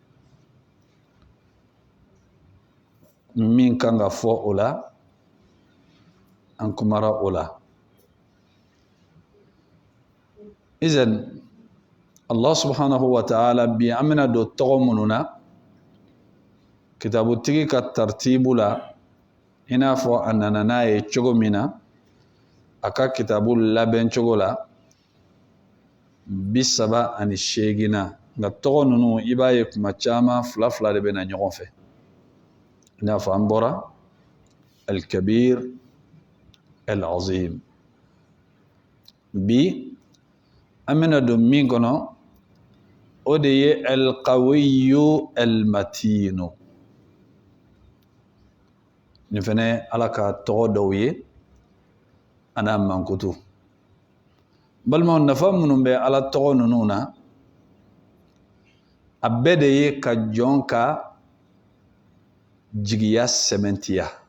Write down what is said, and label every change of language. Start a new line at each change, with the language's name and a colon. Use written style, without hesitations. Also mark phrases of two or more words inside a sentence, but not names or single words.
Bambara: min kan ka fɔ o la an kumara o la izan
Arabic: الله سبحانه وتعالى
Bambara: bi an bɛna don tɔgɔ minnu na kitabutigi ka tartibu la i n'a fɔ a nana n'a ye cogo min na a ka kitabu labɛn cogo la 38 na nka tɔgɔ ninnu i b'a ye kuma caman fila fila de bɛ na ɲɔgɔn fɛ i n'a fɔ an bɔra
Arabic: الكبير العظيم
Bambara: bi an bɛna don min kɔnɔ o de ye
Arabic: القوي المتين
Bambara: nin fɛnɛ ala ka tɔgɔ dɔw ye a n'a mankutu balimaw nafa minnu bɛ ala tɔgɔ ninnu na a bɛɛ de ye ka jɔn ka jigiya sɛmɛntiya